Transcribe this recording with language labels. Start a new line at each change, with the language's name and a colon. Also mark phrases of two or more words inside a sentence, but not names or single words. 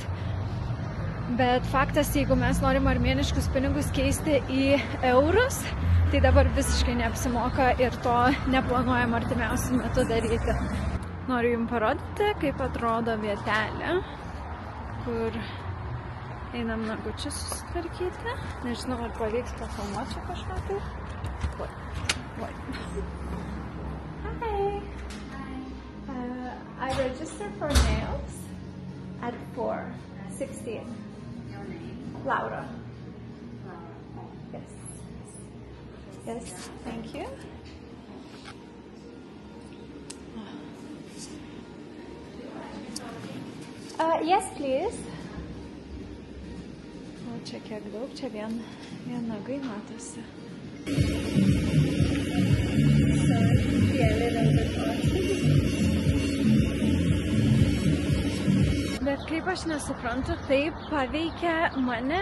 Lithuanian: Bet faktas, jeigu mes norim armėniškus pinigus keisti į eurus, tai dabar visiškai neapsimoka ir to neplanuojam artimiausiu metu daryti. Noriu jums parodyti, kaip atrodo vietelė, kur einam nagučius susitvarkyti. Nežinau, ar pavyks pafilmuoti kažką tai. Oi.
English: Hi. I registered for nails at 4:16. Laura. Yes. Yes, thank you. Yes, please.
Lithuanian: O čia kiek daug, čia vien nagai matosi. Bet kaip aš nesuprantu, taip paveikia mane.